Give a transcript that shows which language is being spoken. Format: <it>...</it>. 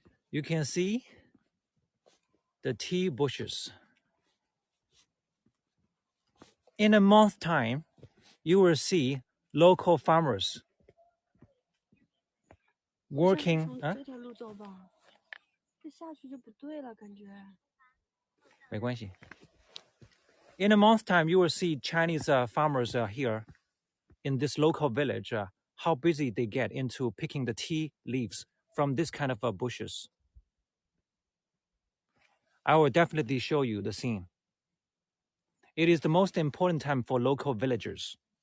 <en>You can see the tea bushes. In a month's time, you will see local farmers working.</en> <zh>从这条路走吧，这下去就不对了，感觉。没关系.</zh> <en>In a month's time, you will see Chinese farmers here in this local village, how busy they get into picking the tea leaves from this kind of bushes. I will definitely show you the scene. It is the most important time for local villagers.</en>